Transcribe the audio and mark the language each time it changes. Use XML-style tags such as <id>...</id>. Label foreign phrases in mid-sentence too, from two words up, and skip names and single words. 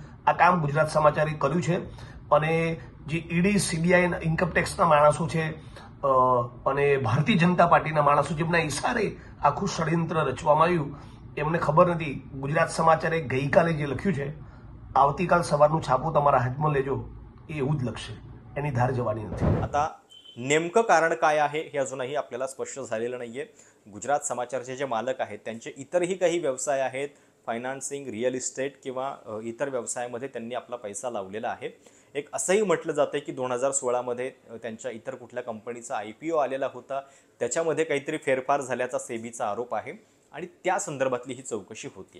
<gu>આ કામ ગુજરાત સમાચારે કર્યું છે અને જે ઈડી, સીબીઆઈ, ઇન્કમટેક્સના માણસો છે અને ભારતીય જનતા પાર્ટીના માણસો જેમના ઇશારે આખું ષડયંત્ર રચવામાં આવ્યું, એમને ખબર નથી। ગુજરાત સમાચારે ગઈકાલે જે લખ્યું છે, આવતીકાલ સવારનું છાપું તમારા હાથમાં લેજો, એ એવું જ લખશે, એની ધાર જવાની નથી।</gu> <mr>आता नेमकं कारण काय आहे हे अजूनही आपल्याला स्पष्ट झालेलं नाहीये। गुजरात समाचारचे जे मालक आहेत त्यांचे इतरही काही व्यवसाय आहेत, फायनान्सिंग,</mr> <en>real estate</en> <mr>किंवा इतर व्यवसायामध्ये त्यांनी आपला पैसा लावलेला आहे। एक असंही म्हटलं जातं की 2016 मध्ये त्यांच्या इतर कुठल्या कंपनीचा IPO आलेला होता, त्याच्यामध्ये काहीतरी फेरफार झाल्याचा सेबीचा आरोप आहे आणि त्या संदर्भातली ही चौकशी होतीये।</mr>